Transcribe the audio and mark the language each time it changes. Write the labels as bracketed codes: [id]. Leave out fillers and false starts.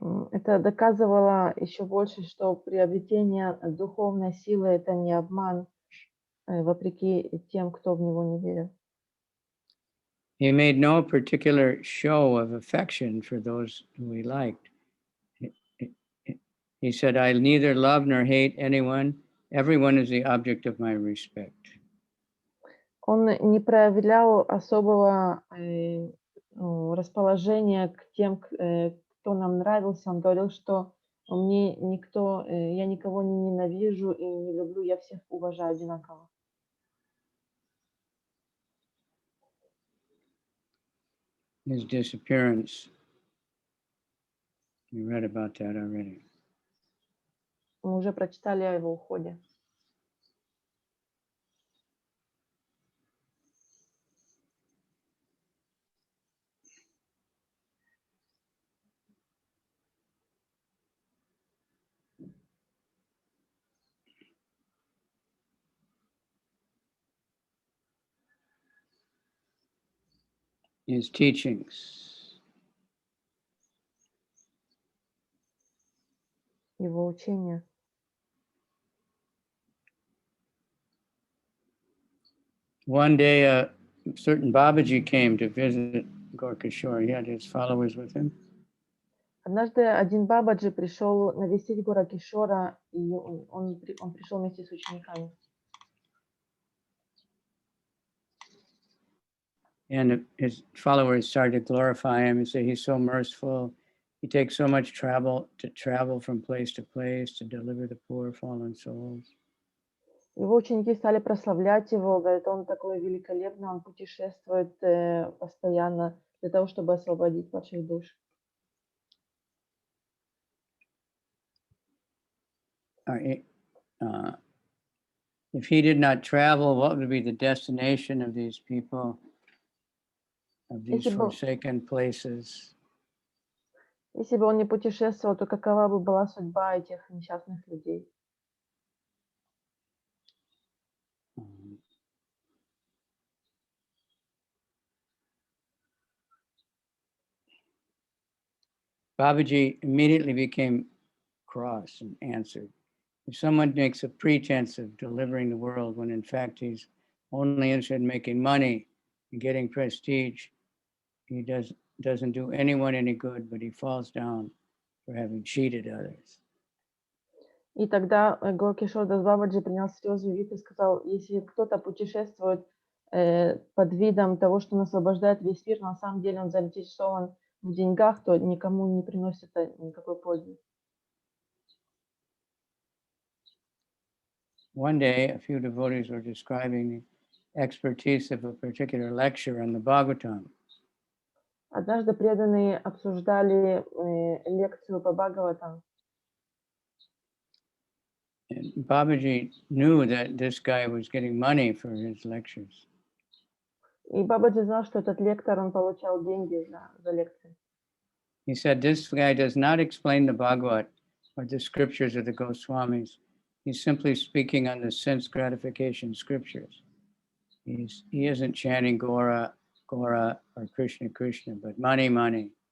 [ru] Это доказывало еще больше, что приобретение духовной силы — это не обман, вопреки тем, кто в него не верил. [en] He made no particular show of affection for those who he liked. He said, I neither love nor hate anyone. Everyone is the object of my respect. [ru] Он не проявлял особого расположения к тем, кто нам нравился. Он говорил, что мне никто, я никого не ненавижу и не люблю, я всех уважаю одинаково. [en] His disappearance, we read about that already. [ru] Мы уже прочитали о его уходе. [en] His teachings. [ru] Его учение. [en] One day, a certain babaji came to visit Gaura Kishore. He had his followers with him. [ru] Однажды один бабаджи пришел навестить Гаура Кишора, и он пришел вместе с учениками. [en] And his followers started to glorify him and say, he's so merciful. He takes so much travel from place to place to deliver the poor fallen souls. [ru] Его ученики стали прославлять его, говорят, он такой великолепный, он путешествует постоянно для того, чтобы освободить ваших душ. [en] If he did not travel, what would be the destination of these people, of these forsaken places? [ru] Если бы он не путешествовал, то какова бы была судьба этих несчастных людей? [en] Babaji immediately became cross and answered, if someone makes a pretense of delivering the world when in fact he's only interested in making money and getting prestige, he doesn't do anyone any good, but he falls down for having cheated others. [ru] И тогда Гаура Кишор Дас Бабаджи принял серьезный вид и сказал, если кто-то путешествует под видом того, что он освобождает весь мир, но на самом деле он заинтересован в деньгах, то никому не приносит это никакой пользы. [en] One day, a few devotees were describing the expertise of a particular lecture on the Bhagavatam. [ru] Однажды преданные обсуждали лекцию по Бхагаватам. [en] And Babaji knew that this guy was getting money for his lectures. [ru] И Бабаджи знал, что этот лектор, он получал деньги за лекции. [en] He said, this guy does not explain the Bhagavat or the scriptures of the Goswamis. He's simply speaking on the sense gratification scriptures. He isn't chanting Gaura, Gaura, or Krishna, Krishna, but money, money.